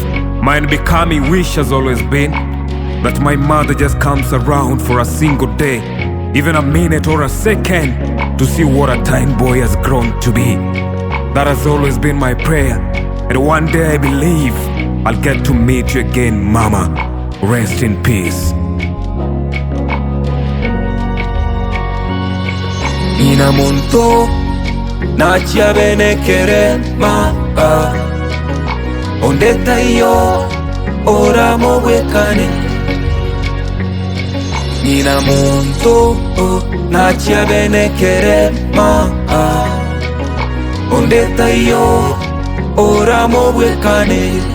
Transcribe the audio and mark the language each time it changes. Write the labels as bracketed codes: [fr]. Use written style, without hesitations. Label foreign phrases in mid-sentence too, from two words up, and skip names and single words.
[en] My unbecoming wish has always been that my mother just comes around for a single day, even a minute or a second, to see what a tiny boy has grown to be. That has always been my prayer, and one day I believe I'll get to meet you again, Mama. Rest in peace. [guz] Nina monto na chiabene kerema, ondeta iyo ora mowekane. Nina monto na chiabene kerema, ondeta iyo ora mowekane.